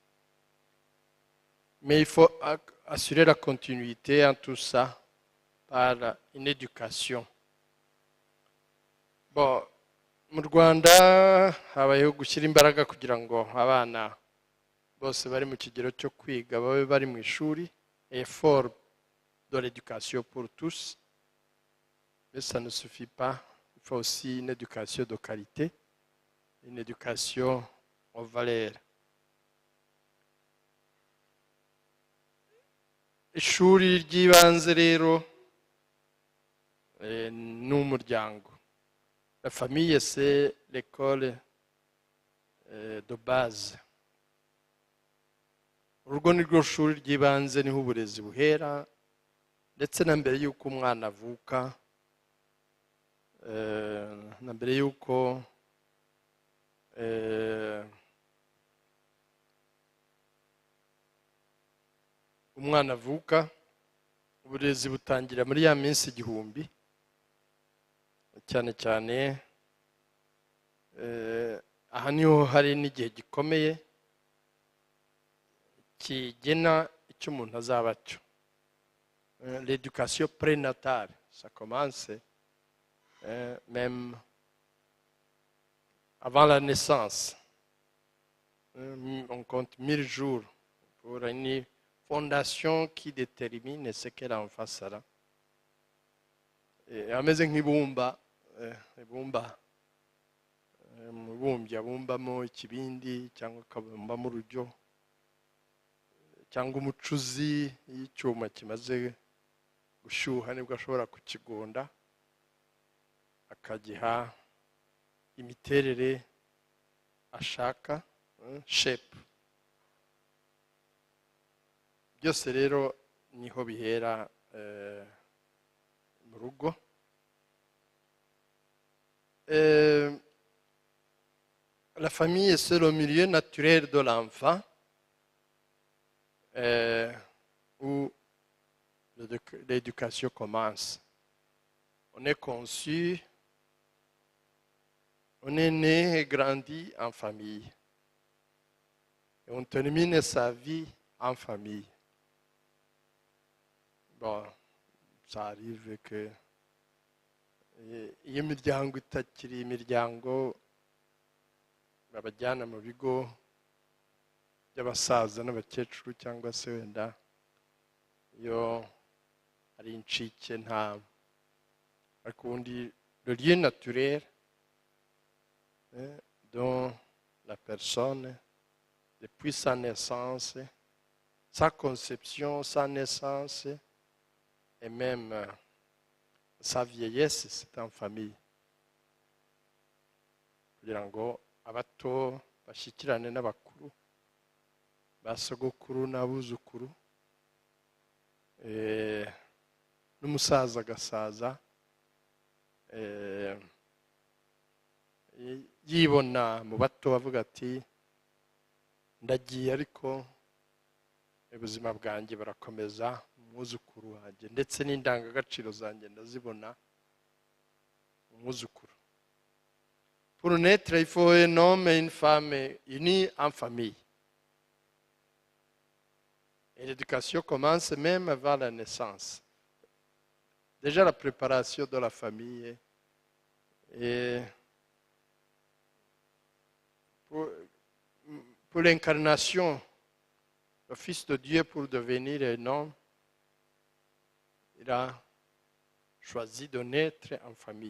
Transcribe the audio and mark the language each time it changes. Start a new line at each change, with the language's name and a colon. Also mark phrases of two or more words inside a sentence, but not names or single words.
French: Mais il faut assurer la continuité en tout ça par une éducation. Bon,
Kinyarwanda: mu Rwanda habayeho gushyira imbaraga kugira ngo abana bose bari mu kigero cyo kwiga babe bari mu ishuri,
French: effort de l'éducation pour tous. Mais ça ne suffit pas, il faut aussi une éducation de qualité, une éducation aux valeurs.
Kinyarwanda: Ishuri ry'ibanze rero ni umuryango.
French: La famille, c'est l'école de base.
Kinyarwanda: Urugo ni rwo shuri ry'ibanze, niho uburezi buhera, ndetse na mbere y'uko umwana avuka, na mbere y'uko umwana avuka, uburezi butangira muri ya minsi igihumbi, cyane cyane aha niho hari n'igihe gikomeye kigena icyo umuntu azaba cyo.
French: L'éducation prénatale, ça commence même avant la naissance. On compte 1000 jours pour une fondation qui détermine ce que l'enfant sera.
Kinyarwanda: Ameze nk'ibumba, ibumba umubumbyi abumbamo ikibindi cyangwa akabumbamo urujyo, cyangwa umucuzi y'icyuma kimaze gushyuha nibwo ashobora kukigonda akagiha imiterere ashaka, shape. Byose rero niho bihera mu rugo.
French: La famille, c'est le milieu naturel de l'enfant où l'éducation commence. On est conçu, on est né et grandi en famille. Et on termine sa vie en famille. Bon, ça arrive que
Kinyarwanda: iyo imiryango itakiri imiryango babajyana mu bigo by'abasaza n'abakecuru, cyangwa se wenda iyo ari incike nta, ariko ubundi
French: le lieu naturel dont la personne depuis sa naissance, sa conception, sa naissance et même sa vieillesse, c'est en famille.
Kinyarwanda: Kugira ngo abato bashyikirane n'abakuru, basogokuru n'abuzukuru, n'umusaza agasaza yibona mu bato avuga ati ndagiye ariko ubuzima bwanjye barakomeza, umwuzukuru wanjye ndetse n'indangagaciro zanjye ndazibona umwuzukuru.
French: Pour naître, il faut un homme et une femme unis en famille. Et l'éducation commence même avant la naissance. Déjà la préparation de la famille Et pour l'incarnation, le Fils de Dieu, pour devenir un homme, il a choisi de naître en famille.